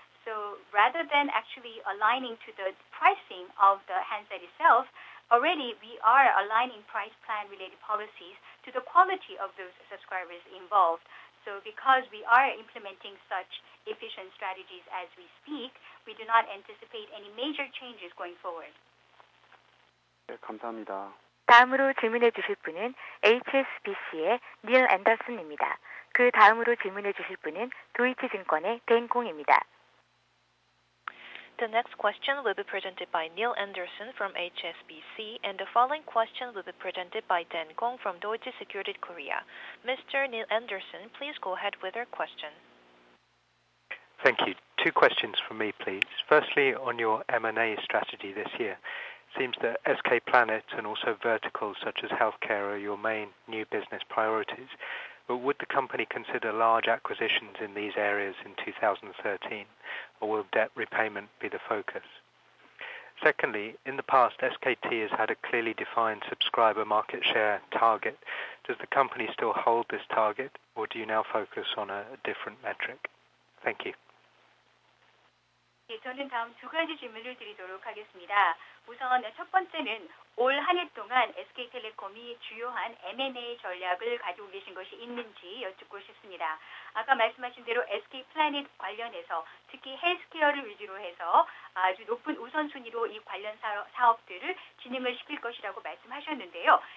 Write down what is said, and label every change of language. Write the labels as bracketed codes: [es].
[en] So rather than actually aligning to the pricing of the handset itself, already we are aligning price plan related policies to the quality of those subscribers involved. So because we are implementing such efficient strategies as we speak, we do not anticipate any major changes going forward. [ko] 네, 감사합니다. 다음으로 질문해 주실 분은 HSBC의 닐 앤더슨입니다. 그 다음으로 질문해 주실 분은 도이치증권의 댄콩입니다. [en] The next question will be presented by Neil Anderson from HSBC, and the following question will be presented by Dan Gong from Deutsche Securities Korea. Mr. Neil Anderson, please go ahead with your question. Thank you. Two questions from me, please. Firstly, on your M&A strategy this year, it seems that SK Planet and also verticals such as healthcare are your main new business priorities. But would the company consider large acquisitions in these areas in 2013, or will debt repayment be the focus? Secondly, in the past, SKT has had a clearly defined subscriber market share target. Does the company still hold this target, or do you now focus on a different metric? Thank you. [ko] 예, 저는 다음 두 가지 질문을 드리도록 하겠습니다. 우선 첫 번째는 올 한 해 동안 SK텔레콤이 주요한 M&A 전략을 가지고 계신 것이 있는지 여쭙고 싶습니다. 아까 말씀하신 대로 SK 플래닛 관련해서 특히 헬스케어를 위주로 해서 아주 높은 우선순위로 이 관련 사업들을 진행을 시킬 것이라고 말씀하셨는데요.